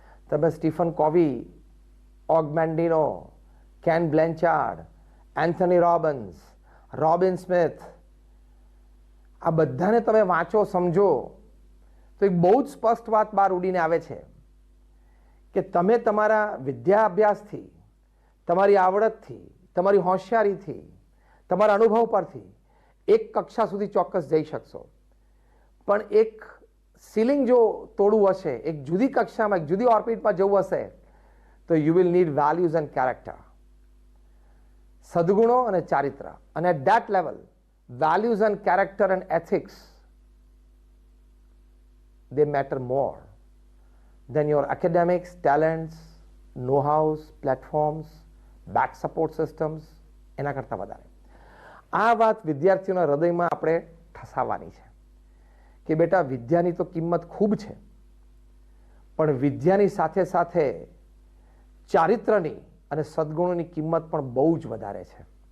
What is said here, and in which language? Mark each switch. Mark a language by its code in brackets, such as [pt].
[gu] તમે Stephen કોવી, ઓગ મેન્ડિનો, can બ્લેન્ચાર્ડ, Anthony Robbins, Robin Smith, આ બધાને તમે વાંચો, સમજો તો એક બહુ જ સ્પષ્ટ વાત બહાર ઉડીને આવે છે કે તમે તમારા વિદ્યા અભ્યાસથી, તમારી આવડતથી, તમારી હોશિયારીથી, તમારા અનુભવ પરથી એક કક્ષા સુધી ચોક્કસ જઈ શકશો. પણ એક સીલિંગ જો તોડવું હશે, એક જુદી કક્ષામાં, એક જુદી ઓર્બિટમાં જવું હશે, તો [en] you will need values and character, [gu] સદગુણો અને ચારિત્ર. [en] અને at that level values and character and ethics, they matter more than your academics, talents, know-hows, platforms, back support systems. [gu] એના કરતાં વધારે આ વાત વિદ્યાર્થીઓના હૃદયમાં આપણે ઠસાવવાની છે કે બેટા, વિદ્યાની તો કિંમત ખૂબ છે, પણ વિદ્યાની સાથે સાથે ચારિત્રની અને સદગુણોની કિંમત પણ બહુ જ વધારે છે.